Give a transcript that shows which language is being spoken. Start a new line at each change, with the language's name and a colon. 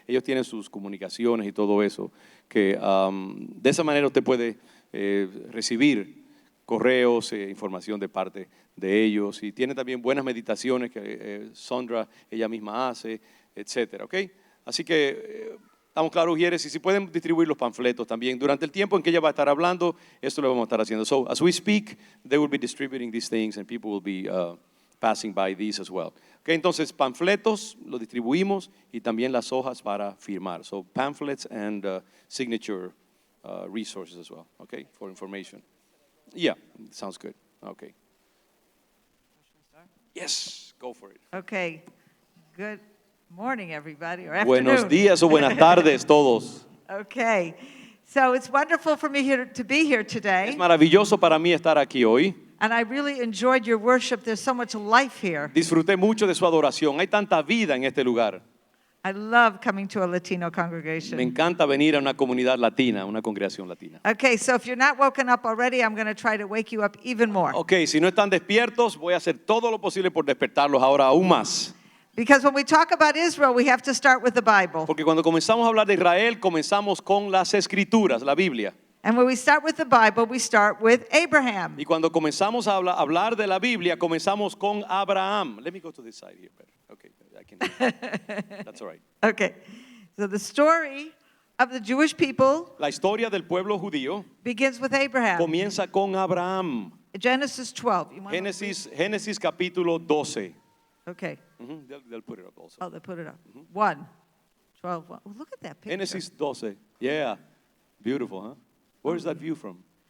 Spanish: Ellos tienen sus comunicaciones y todo eso, que de esa manera usted puede recibir correos, información de parte de ellos, y tiene también buenas meditaciones que Sondra ella misma hace, etcétera, ¿ok? Así que estamos claros, Ujieres, y si pueden distribuir los panfletos también. Durante el tiempo en que ella va a estar hablando, esto lo vamos a estar haciendo.
English: So, as we speak, they will be distributing these things and people will be passing by these as well.
Spanish: Okay, entonces, panfletos los distribuimos y también las hojas para firmar.
English: So, pamphlets and signature resources as well, okay, for information. Yeah, sounds good. Okay. Yes, go for it. Okay, good morning, everybody, or afternoon.
Spanish: Buenos días o buenas tardes todos.
English: Okay, so it's wonderful for me to be here today.
Spanish: Es maravilloso para mí estar aquí hoy.
English: And I really enjoyed your worship. There's so much life here.
Spanish: Disfruté mucho de su adoración. Hay tanta vida en este lugar.
English: I love coming to a Latino congregation.
Spanish: Me encanta venir a una comunidad latina, una congregación latina.
English: Okay, so if you're not woken up already, I'm going to try to wake you up even more.
Spanish: Okay, si no están despiertos, voy a hacer todo lo posible por despertarlos ahora aún más.
English: Because when we talk about Israel, we have to start with the Bible.
Spanish: Porque cuando comenzamos a hablar de Israel, comenzamos con las Escrituras, la Biblia.
English: And when we start with the Bible, we start with Abraham.
Spanish: Y cuando comenzamos a hablar de la Biblia, comenzamos con Abraham.
English: Let me go to this side here. Okay, I can. That's all right. Okay, so the story of the Jewish people
Spanish: La historia del pueblo judío
English: begins with Abraham.
Spanish: comienza con Abraham.
English: Genesis 12. You want to
Spanish: Génesis capítulo 12.
English: read? Okay. They'll put it up also. Oh, they put it up. 1. 12. 1. Oh, look at that picture. Génesis 12. Yeah. Beautiful, huh? Where's that view from?